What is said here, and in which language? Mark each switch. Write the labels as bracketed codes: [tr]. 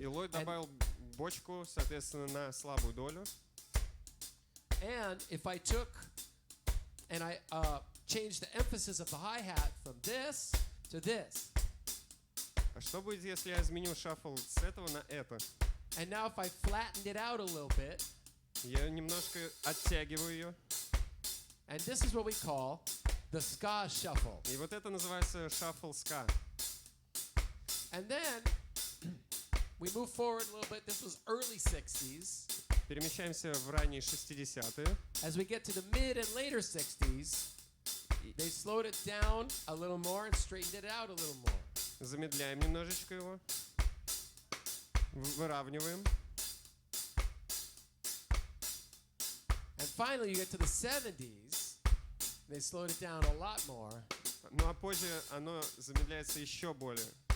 [ru] И Ллойд добавил бочку, соответственно, на слабую долю. [en] And if I took and I changed the emphasis of the hi-hat from this to this. [ru] А что будет, если я изменю шафл с этого на это? [en] And now if I flattened it out a little bit. [ru] Я немножко оттягиваю ее. [en] And this is what we call the ska shuffle. [ru] И вот это называется шафл ска. [en] And then we move forward a little bit. This was early 60s. [ru] Перемещаемся в ранние 60-е. [en] As we get to the mid and later 60s, they slowed it down a little more and straightened it out a little more. [ru] Замедляем немножечко его. Выравниваем. [en] And finally you get to the 70s. They slowed it down a lot more. [ru] Ну а позже оно замедляется еще более.